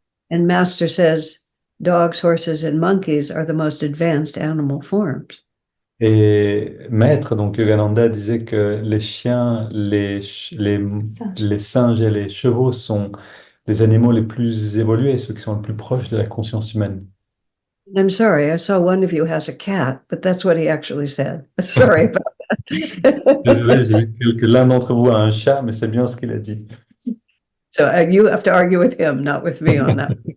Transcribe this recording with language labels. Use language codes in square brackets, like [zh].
[en] And Master says dogs, horses, and monkeys are the most advanced animal forms. [fr] Et Maître, donc Yogananda, disait que les chiens, les singes et les chevaux sont les animaux les plus évolués, ceux qui sont les plus proches de la conscience humaine. [en] I'm sorry, I saw one of you has a cat, but that's what he actually said. Sorry about that. [fr] Désolé, j'ai vu que l'un d'entre vous a un chat, mais c'est bien ce qu'il a dit. [en] So you have to argue with him, not with me on that.